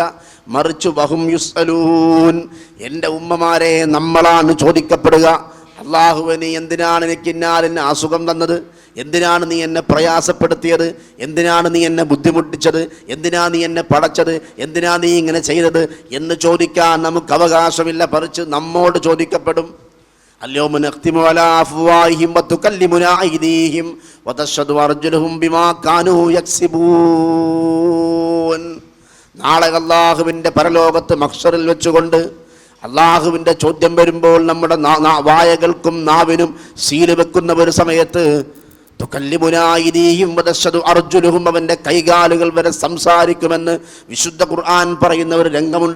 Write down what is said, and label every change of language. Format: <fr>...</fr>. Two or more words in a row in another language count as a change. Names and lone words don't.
<ml>മറിച്ച്</ml> <ar>وهم يسألون,</ar> <ml>എൻ്റെ ഉമ്മമാരെ, നമ്മളാണ് ചോദിക്കപ്പെടുക. അള്ളാഹുവേ, നീ എന്തിനാണ് എനിക്ക് ഇന്നാലിന് അസുഖം തന്നത്, എന്തിനാണ് നീ എന്നെ പ്രയാസപ്പെടുത്തിയത്, എന്തിനാണ് നീ എന്നെ ബുദ്ധിമുട്ടിച്ചത്, എന്തിനാ നീ എന്നെ പടച്ചത്, എന്തിനാ നീ ഇങ്ങനെ ചെയ്തത് എന്ന് ചോദിക്കാൻ നമുക്ക് അവകാശമില്ല. പറിച്ച് നമ്മോട് ചോദിക്കപ്പെടും.</ml> <ar>اليوم نختم على أفواههم وتكلمنا أيديهم وتشهد أرجلهم بما كانوا يكسبون.</ar> <ml>നാളെ അള്ളാഹുവിൻ്റെ പരലോകത്ത് മഹ്ശറിൽ വെച്ചുകൊണ്ട് അള്ളാഹുവിൻ്റെ ചോദ്യം വരുമ്പോൾ നമ്മുടെ വായകൾക്കും നാവിനും സീല് വെക്കുന്ന ഒരു സമയത്ത്</ml> <ar>تكلمنا أيديهم وتشهد أرجلهم,</ar> <ml>അവൻ്റെ കൈകാലുകൾ വരെ സംസാരിക്കുമെന്ന് വിശുദ്ധ ഖുർആൻ പറയുന്ന ഒരു രംഗമുണ്ട്.</ml>